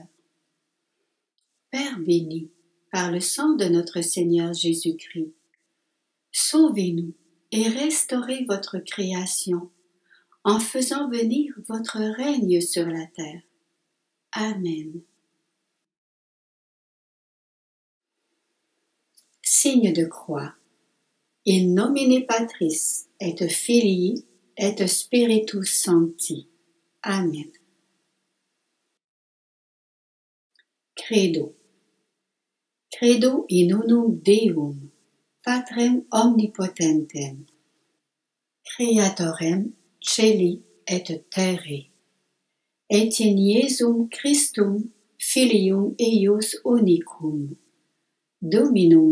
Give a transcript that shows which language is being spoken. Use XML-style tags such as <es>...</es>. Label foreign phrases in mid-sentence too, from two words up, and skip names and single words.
<fr>Père béni, par le sang de notre Seigneur Jésus-Christ, sauvez-nous et restaurez votre création en faisant venir votre règne sur la terre. Amen. Signe de croix.</fr> <la>In nomine Patris et Filii et Spiritus Sancti. Amen. Credo. Credo in unum Deum, Patrem omnipotentem, Creatorem celi et terrae, et in Iesum Christum, Filium eius unicum, Dominum</la>